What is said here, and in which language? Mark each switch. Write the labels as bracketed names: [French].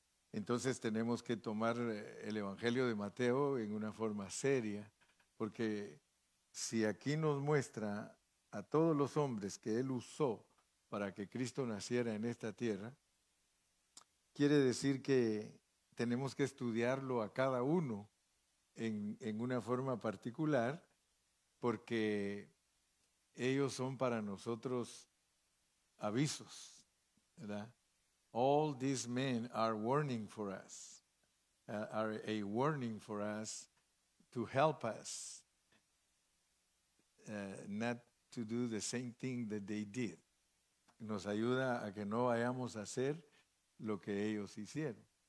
[Spanish] Entonces tenemos que tomar el Evangelio de Mateo en una forma seria, porque si aquí nos muestra a todos los hombres que Él usó para que Cristo naciera en esta tierra, quiere decir que tenemos que estudiarlo a cada uno en una forma particular, porque ellos son para nosotros avisos, ¿verdad? [English] All these men are warning for us, are a warning for us to help us not to do the same thing that they did. [Spanish] Nos ayuda a que no vayamos a hacer lo que ellos hicieron.